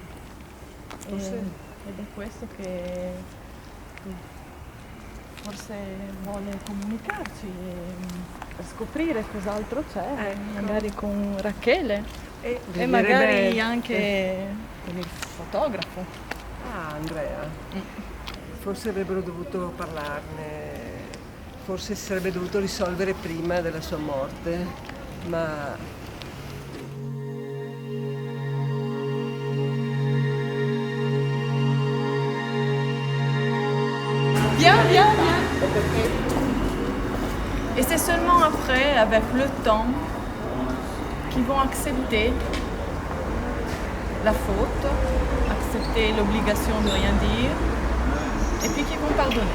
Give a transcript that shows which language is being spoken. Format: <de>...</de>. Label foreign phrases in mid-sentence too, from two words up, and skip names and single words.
<it>Ed è questo che forse vuole comunicarci per scoprire cos'altro c'è, magari con Rachele e magari anche con il fotografo. Ah, Andrea. Forse avrebbero dovuto parlarne, forse si sarebbe dovuto risolvere prima della sua morte, ma</it> <fr>Viens, viens, viens. Et c'est seulement après, avec le temps, qu'ils vont accepter la faute, accepter l'obligation de rien dire, et puis qu'ils vont pardonner.</fr>